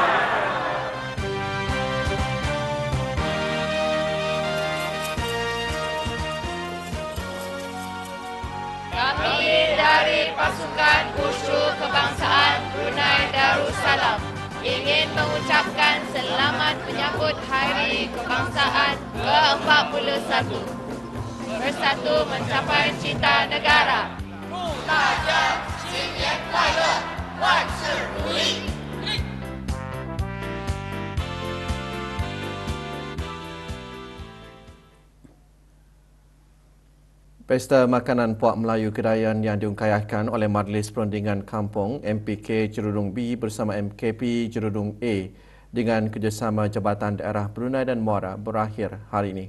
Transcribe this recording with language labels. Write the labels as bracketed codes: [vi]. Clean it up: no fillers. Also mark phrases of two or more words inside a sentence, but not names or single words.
[ms] Kami dari Pasukan Wushu Kebangsaan Brunei Darussalam ingin mengucapkan selamat menyambut Hari Kebangsaan ke-41. Bersatu mencapai cita negara. [zh] 大家新年快乐，万事如意。 [ms] Pesta Makanan Puak Melayu Kedayan yang diungkayahkan oleh Majlis Perundingan Kampung MPK Jerudong B bersama MKP Jerudong A dengan kerjasama Jabatan Daerah Brunei dan Muara berakhir hari ini.